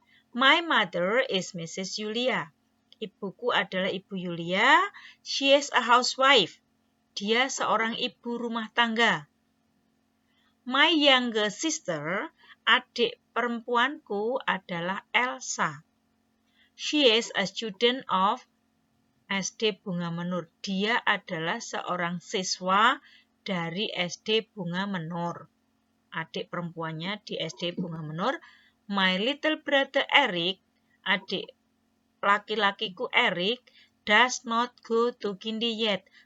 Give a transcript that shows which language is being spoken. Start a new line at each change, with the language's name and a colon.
English: My mother is Mrs. Julia.
Indonesian: Ibuku adalah Ibu Yulia.
English: She is a housewife.
Indonesian: Dia seorang ibu rumah tangga.
English: My younger sister,
Indonesian: adik perempuanku adalah Elsa.
English: She is a student of SD Bunga Menur.
Indonesian: Dia adalah seorang siswa dari SD Bunga Menur. Adik perempuannya di SD Bunga Menur.
English: My little brother Eric,
Indonesian: adik laki-lakiku Eric,
English: does not go to kindy yet.